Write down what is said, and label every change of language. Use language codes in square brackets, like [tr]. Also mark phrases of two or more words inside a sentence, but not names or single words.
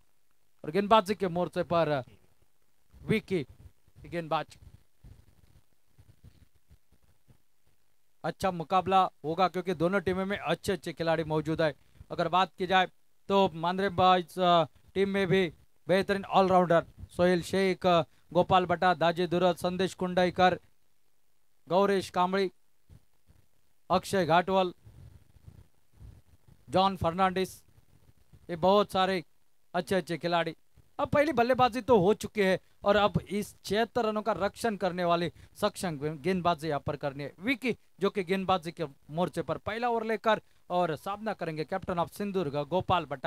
[hi] और गेंदबाजी के मोर्चे पर विकी गेंदबाज। अच्छा मुकाबला होगा क्योंकि दोनों टीमों में अच्छे अच्छे खिलाड़ी मौजूद है। अगर बात की जाए तो मानरेम बॉयज टीम में भी बेहतरीन ऑलराउंडर सोहेल शेख, गोपाल भट्टा, दाजी दुरत, संदेश कुंडाईकर, गौरेश कांबड़ी, अक्षय घाटवल, जॉन फर्नांडिस, ये बहुत सारे अच्छे अच्छे खिलाड़ी। अब पहली बल्लेबाजी तो हो चुकी है और अब इस 76 रनों का रक्षण करने वाली सक्षम गेंदबाजी यहाँ पर करनी है विकी, जो कि गेंदबाजी के मोर्चे पर पहला ओवर लेकर और सामना करेंगे [en] captain of [hi] सिंधुदुर्ग गोपाल भट्टा।